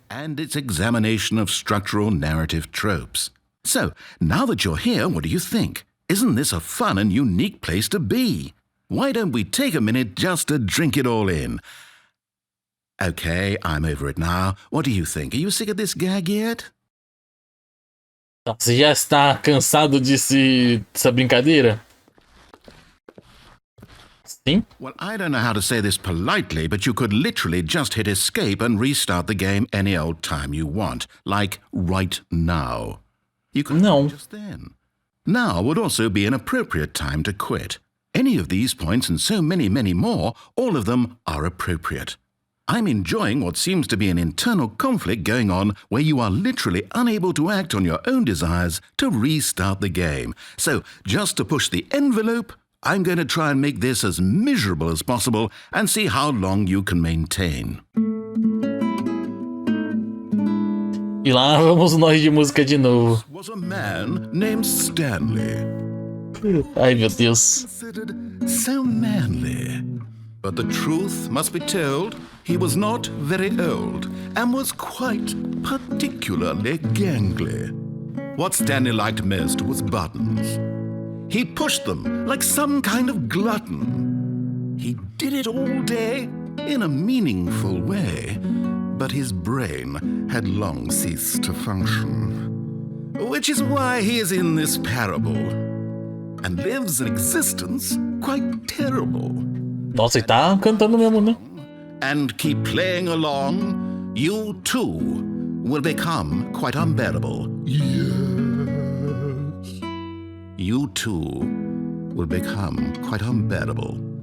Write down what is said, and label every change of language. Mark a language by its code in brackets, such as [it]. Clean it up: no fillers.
[en] and its examination of structural narrative tropes. So, now that you're here, what do you think? Isn't this a fun and unique place to be? Why don't we take a minute just to drink it all in? Okay, I'm over it now. What do you think? Are you sick of this gag yet? [pt] Você já está cansado dessa brincadeira? Sim? [en] Well, I don't know how to say this politely, but you could literally just hit escape and restart the game any old time you want. Like right now. You could No. just then. Now would also be an appropriate time to quit. Any of these points and so many, many more, all of them are appropriate. I'm enjoying what seems to be an internal conflict going on where you are literally unable to act on your own desires to restart the game. So, just to push the envelope, I'm going to try and make this as miserable as possible and see how long you can maintain. [pt] E lá vamos nós de música de novo. [en] Was a man named Stanley, [pt] Ai, meu Deus. [en] considered so manly. But the truth must be told, he was not very old and was quite particularly gangly. What Stanley liked most was buttons. He pushed them like some kind of glutton. He did it all day in a meaningful way, but his brain had long ceased to function. Which is why he is in this parable and lives an existence quite terrible. [pt] Nossa, ele tá cantando mesmo, né? [en] And keep playing along, you too will become quite unbearable. Yes. You too will become quite unbearable.